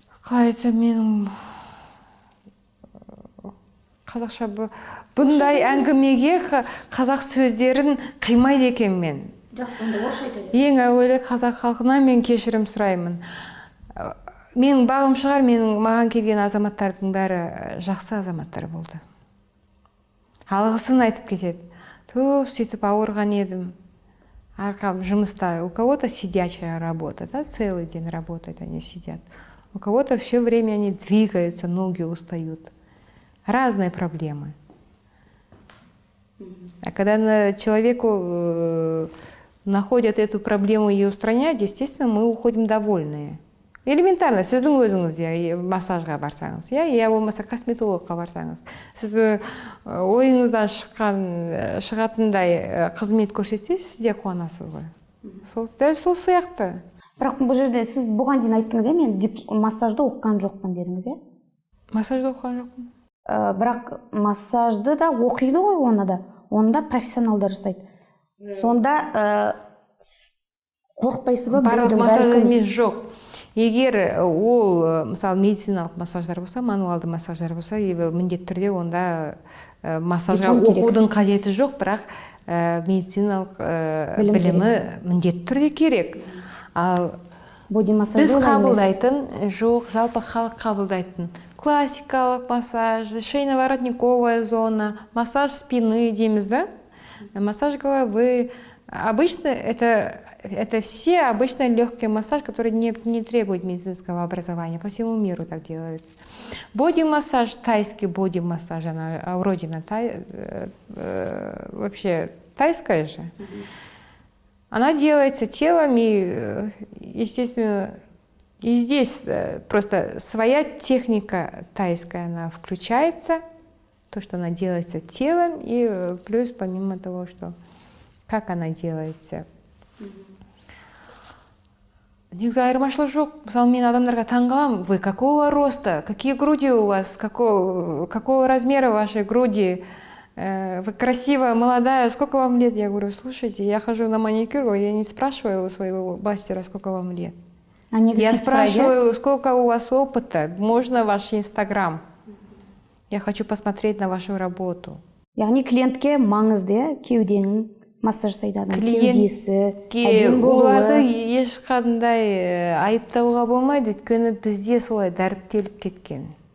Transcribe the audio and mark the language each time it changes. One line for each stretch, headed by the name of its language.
Kazakh: Менің қазақша бұндай әңгімеге қазақ сөздерін қимайды екен мен. Жақсы, онда орысша айтайын. Ең әуелі қазақ халқына мен кешірім сұраймын. Менің бағым шығар, маған келген азаматтардың бәрі жақсы азаматтар болды. Алғысын айтып кетеді. Сөйтіп ауырған едім. Арқам жұмыста.
Russian: У кого-то сидячая работа, да, целый день работают, они сидят. У кого-то все время они двигаются, ноги устают. Разные проблемы. А когда человеку находят эту проблему и устраняют, естественно, мы уходим довольные.
Kazakh: Элементарно, сіздің өзіңіз массажға барсаңыз, я болмаса косметологқа барсаңыз, сіз ойыңыздан шығатындай қызмет көрсетсеңіз, сіз де қуанасыз ғой. Дәл сол сияқты. Бірақ бұл жерде сіз бұған дейін айттыңыз, мен массажды оқыған жоқпын дедіңіз, иә? Массажды оқыған жоқпын. Бірақ массажды да оқиды ғой, оны да профессионалдар жасайды. Сонда қорықпайсыз ба? Барлық массаж емес жоқ. Егер ол, мысалы, медициналық массаждар болса, мануалды массаждар болса, міндетті түрде онда массажға оқудың қажеті жоқ, бірақ медициналық білімі міндетті түрде керек. Ал біз қабылдайтын, жоқ, жалпы халық қабылдайтын классикалық массаж,
Russian: шейно-воротниковая зона, массаж спины
Kazakh: дейміз, да?
Russian: Массаж головы. Обычно это все обычно легкий массаж, который не требует медицинского образования. По всему миру так делают. Боди-массаж, тайский боди-массаж, она родина вообще тайская же. Она делается телом, и, естественно, и здесь просто своя техника тайская, она включается, то, что она делается телом, и плюс помимо того, что как она делается.
Kazakh: Негізі айырмашылық жоқ. Мысалы, мен адамдарға таңғаламын.
Russian: Вы какого роста? Какие груди у вас? Какого размера ваши груди? Вы красивая, молодая. Сколько вам лет? Я говорю, слушайте, я хожу на маникюр, я не спрашиваю у своего мастера, сколько вам лет. Я спрашиваю, сколько у вас опыта? Можно ваш Инстаграм? Я хочу посмотреть на вашу работу.
Kazakh: Яғни клиентке маңызды, кеуденің массаж жасайды, кеудесі, әдемі болуы. Оларды ешқандай айыптауға болмайды, өйткені бізде солай дәріптеліп кеткен.